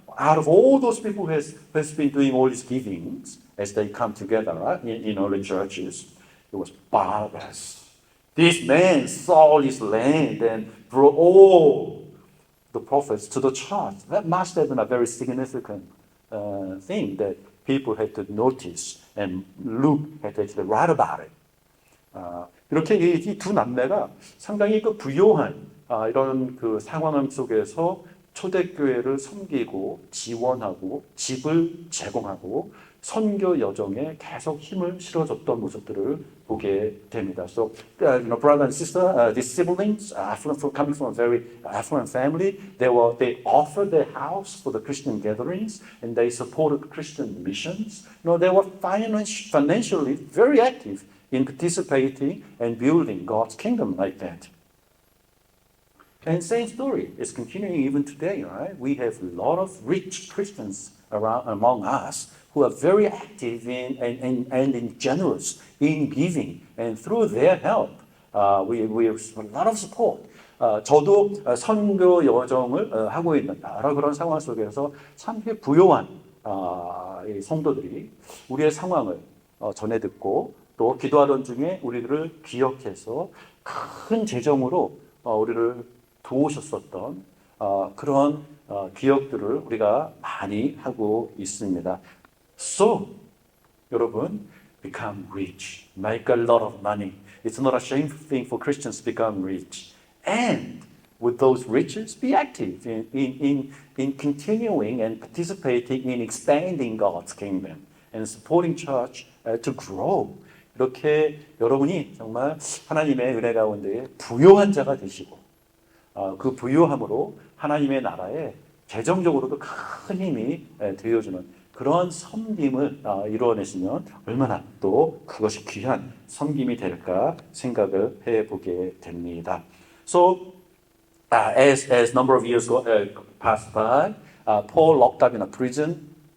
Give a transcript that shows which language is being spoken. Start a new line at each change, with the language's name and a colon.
English: Out of all those people who has been doing all these givings as they come together in early churches, it was Barnabas. This man sold his land and brought all the prophets to the church. That must have been a very significant thing that people had to notice, and Luke had to actually write about it.
Korean: 이렇게 이 두 남매가 상당히 그 부요한 이런 그 상황 속에서 초대교회를 섬기고 지원하고 집을 제공하고 선교 여정에 계속 힘을 실어줬던 모습들을 보게 됩니다.
English: So, brother and sister, these siblings, coming from a very affluent family, they offered their house for the Christian gatherings, and they supported Christian missions. They were financially very active in participating and building God's kingdom like that. And same story is continuing even today, right? We have a lot of rich Christians among us who are very active and generous in giving, and through their help, we have a lot of support.
Korean: 저도 선교 여정을 하고 있는 여러 그런 상황 속에서 참 부요한 이 성도들이 우리의 상황을 전해 듣고 또 기도하던 중에 우리들을 기억해서 큰 재정으로 우리를 도우셨었던 그런 기억들을 우리가 많이 하고 있습니다.
English: So,
Korean: 여러분,
English: become rich, make a lot of money. It's not a shameful thing for Christians to become rich. And with those riches, be active in continuing and participating in expanding God's kingdom and supporting church to grow.
Korean: 이렇게 여러분이 정말 하나님의 은혜 가운데 부요한 자가 되시고 그 부요함으로 하나님의 나라에 재정적으로도 큰 힘이 되어주는 그런 섬김을 이루어내시면 얼마나 또 그것이 귀한 섬김이 될까 생각을 해보게 됩니다.
English: So, as number of years passed by, Paul locked up in a prison.